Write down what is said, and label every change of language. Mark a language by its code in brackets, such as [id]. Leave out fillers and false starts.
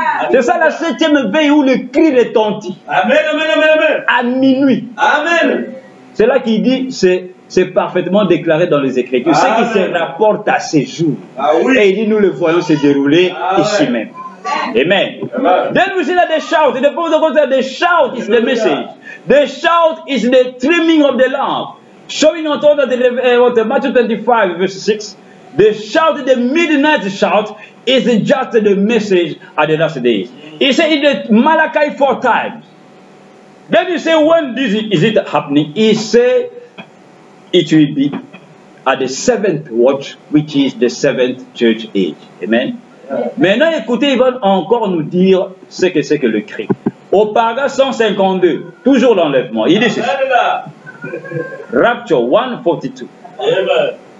[fr] C'est ça la 7e veille où le cri retentit. Amen, amen, amen, amen. À minuit. Amen. C'est là qu'il dit, c'est parfaitement déclaré dans les Écritures. Ce qui se rapporte à ces jours. Oui. Et il dit, nous le voyons se dérouler ici même. Amen. [en] Then we see that the shout, the prophet goes that the shout is the message. The shout is the trimming of the lamp. Showing on top of the Matthew 25, verse 6. The shout, the midnight shout, is just the message at the last days. He said in the Malachi 4 times. Then he said, when this is it happening? He said, it will be at the 7th watch, which is the 7th church age. Amen. [fr] Maintenant, écoutez, ils vont encore nous dire ce que c'est que le cri. Au paragraphe 152, toujours l'enlèvement, il dit ceci. [en] Rapture 142. [fr] Amen.